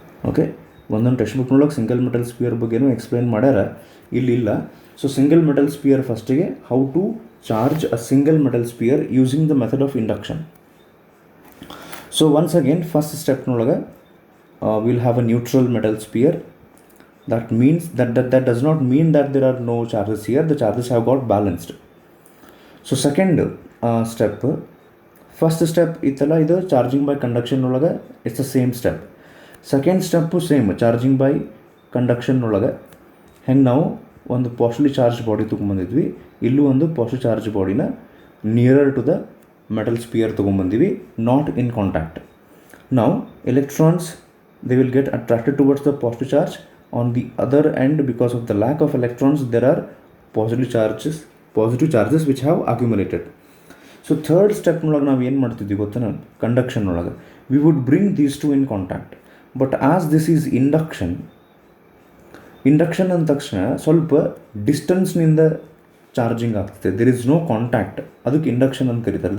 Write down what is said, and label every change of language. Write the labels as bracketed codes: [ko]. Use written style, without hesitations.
[kn] Okay, ಒಂದೊಂದು text ಬುಕ್ನೊಳಗೆ single metal spear ಬಗ್ಗೆನೂ explain ಮಾಡ್ಯಾರ, ಇಲ್ಲಿಲ್ಲ. [en] So single metal sphere ಫಸ್ಟಿಗೆ how to charge a single metal sphere using the method of induction. So once again first ಸ್ಟೆಪ್ನೊಳಗೆ will have a neutral metal sphere. that means that does not mean that there are no charges here, the charges have got balanced. So second step, first step [kn] itala idu [en] charging by conduction nolaga, it's the same step. Second step same, [kn] charging by conduction nolaga heng ನಾವು ಒಂದು positively charge body ತೊಗೊಂಬಂದಿದ್ವಿ, ಇಲ್ಲೂ ಒಂದು positive charge ಬಾಡಿನ [en] nearer to the metal sphere [kn] ತೊಗೊಂಬಂದಿವಿ, [en] Not in contact. ನಾವು electrons they will get attracted towards the positive charge. On the other end, because of the lack of electrons, there are positive charges which have accumulated. So third step [kn] nolaga ನಾವು ಏನು ಮಾಡ್ತಿದ್ವಿ ಗೊತ್ತಾ, [en] Conduction ಒಳಗೆ we would bring these two in contact. But as this is induction [kn] ಅಂದ ತಕ್ಷಣ ಸ್ವಲ್ಪ ಡಿಸ್ಟೆನ್ಸ್ನಿಂದ charging ಆಗ್ತದೆ, [en] there is no contact, [kn] ಅದಕ್ಕೆ ಇಂಡಕ್ಷನ್ ಅಂತ ಕರೀತಾರೆ.